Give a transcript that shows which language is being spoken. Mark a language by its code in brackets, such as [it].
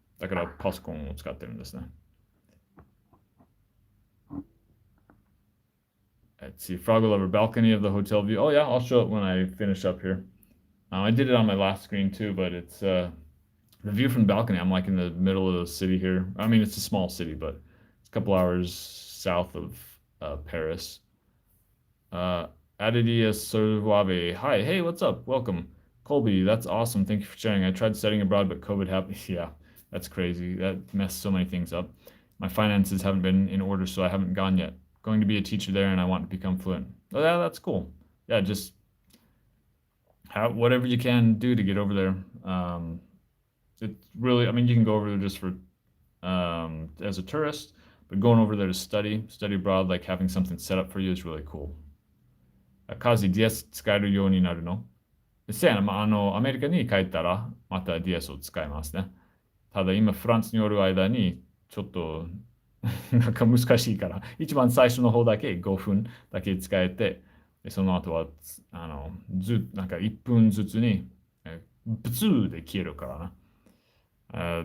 [ja] だからパソコンを使ってるんですね。 [en] Let's see, Froggle over balcony of the hotel view. Oh yeah, I'll show it when I finish up here. I did it on my last screen too, but it's the view from the balcony. I'm like in the middle of the city here. I mean, it's a small city, but it's a couple hours south of Paris. Adidia Surwabe. Hi, hey, what's up? Welcome. Colby, that's awesome. Thank you for sharing. I tried studying abroad, but COVID happened. Yeah, that's crazy. That messed so many things up. My finances haven't been in order, so I haven't gone yet. Going to be a teacher there, and I want to become fluent. Oh, yeah, that's cool. Yeah, just whatever you can do to get over there. It's really, I mean, you can go over there just for as a tourist, but going over there to study abroad, like having something set up for you is really cool. [ja] カズ DS 使えるようになるの？せやな、アメリカに帰ったらまた DS を使いますね。ただ今フランスにおる間にちょっとなんか難しいから、一番最初の方だけ5分だけ使えて、その後はなんか1分ずつにブツーで消えるからな。